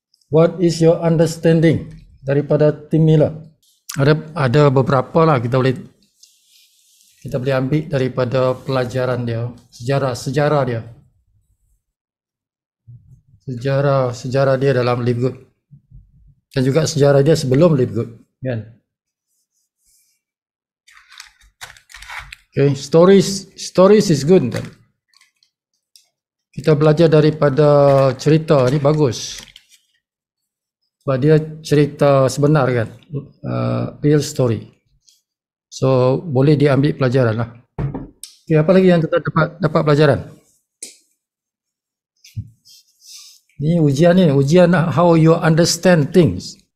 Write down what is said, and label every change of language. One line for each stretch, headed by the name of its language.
English: What is your understanding
Malay: daripada
English: Tim Miller?
Malay: Ada beberapa lah kita boleh ambil daripada pelajaran dia, sejarah dia. Sejarah dia dalam Live Good. Dan juga sejarah dia sebelum Live Good, kan?
English: Okay, stories is good,
Malay: kan? Kita belajar daripada cerita ni bagus. Sebab dia cerita sebenar, kan?
English: Real story.
Malay: So boleh diambil pelajaran lah. Okay, apa lagi yang kita dapat pelajaran? Ni ujian
English: how you understand things.